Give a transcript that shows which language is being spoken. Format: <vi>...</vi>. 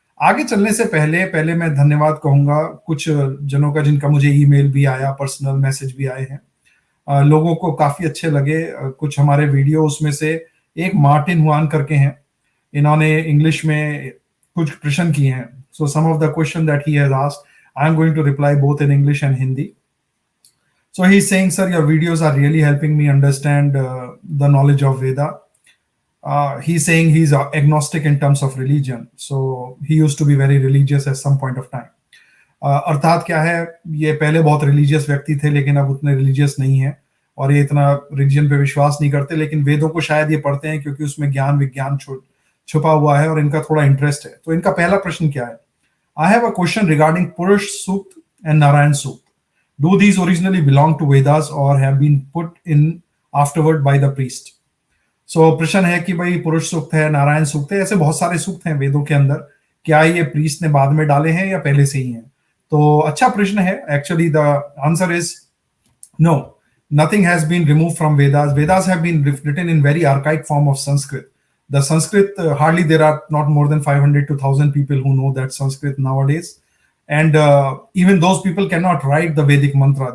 <hi>आगे चलने से पहले पहले मैं धन्यवाद कहूंगा कुछ जनों का जिनका मुझे ईमेल भी आया, पर्सनल मैसेज भी आए हैं। लोगों को काफी अच्छे लगे कुछ हमारे वीडियो। उसमें से एक मार्टिन हुआन करके हैं, इन्होंने इंग्लिश में कुछ प्रश्न किए हैं।</hi> <en>So some of the question that he has asked I am going to reply both in English and Hindi. So he's saying, sir, your videos are really helping me understand the knowledge of Veda. He's saying he's agnostic in terms of religion. So he used to be very religious at some point of time.</en> <hi>अर्थात क्या है, ये पहले बहुत religious व्यक्ति थे लेकिन अब उतने रिलीजियस नहीं है और ये इतना रिलीजन पे विश्वास नहीं करते, लेकिन वेदों को शायद ये पढ़ते हैं क्योंकि उसमें ज्ञान विज्ञान छुपा हुआ है और इनका थोड़ा इंटरेस्ट है। तो इनका पहला प्रश्न क्या है?</hi> <en>I have a question regarding Purusha Sukta and Narayana Sukta. Do these originally belong to Vedas or have been put in afterward by the priest?</en> <hi>So प्रश्न है कि भाई पुरुष सूक्त है, नारायण सूक्त है, ऐसे बहुत सारे सूक्त हैं वेदों के अंदर, क्या ये प्रीस्ट ने बाद में डाले हैं या पहले से ही हैं? तो अच्छा प्रश्न है।</hi> <en>Actually the answer is no, nothing has been removed from Vedas. Vedas have been written in very archaic form of Sanskrit. The Sanskrit, hardly there are not more than 500 to 1000 people who know that Sanskrit nowadays. And even those people cannot write the Vedic mantra.</en>